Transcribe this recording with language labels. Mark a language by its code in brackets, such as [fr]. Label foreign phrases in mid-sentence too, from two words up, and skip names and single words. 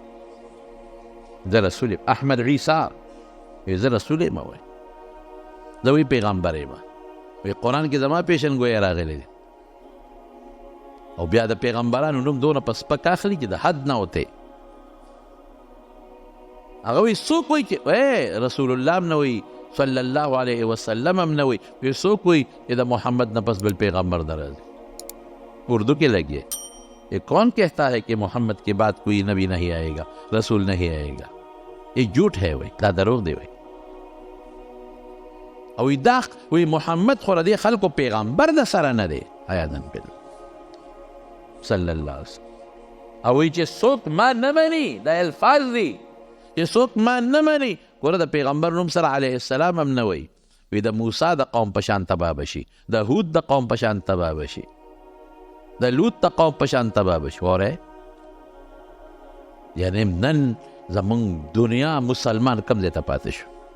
[ps] زه رسول یم احمد عیسی وایي زه رسول یم وایي زه وی پیغمبر یم وی قرآن کې زما پیشنګویي راغلی دی او بیا د پیغمبرانو نوم دونه په سپک اخلي چې د حد نه وتی هغه وی څوک وی چې رسول الله هم نه وی [ar] صلی الله علیه وسلم [ps] هم نه وی څوک وی چې د محمد نه پس بل پیغمبر نه راځي اردو کې لګیے [ur] یہ کون کہتا ہے کہ محمد کے بعد کوئی نبی نہیں آئے گا رسول نہیں آئے گا یہ جھوٹ ہے [ps] وی دا دروغ دی وی او دا وی محمد خو دې خلکو پیغمبر د سره نه دی [ar] عیاذا بالله صلی الله علیه وسلم [ps] او وی چې څوک ما نه مني دا الفاظ دي چې څوک ما نه مني ګوره د پیغمبر نوم سره [ar] علیه السلام [ps] هم نه وی د موسی د قوم په شان تباه بشي د هود د قوم په شان تباه بشي د لوط د قوم په شان تباه بشي وره یعنی نن زمونږ دنیا مسلمان کم ځای ته پاتې شو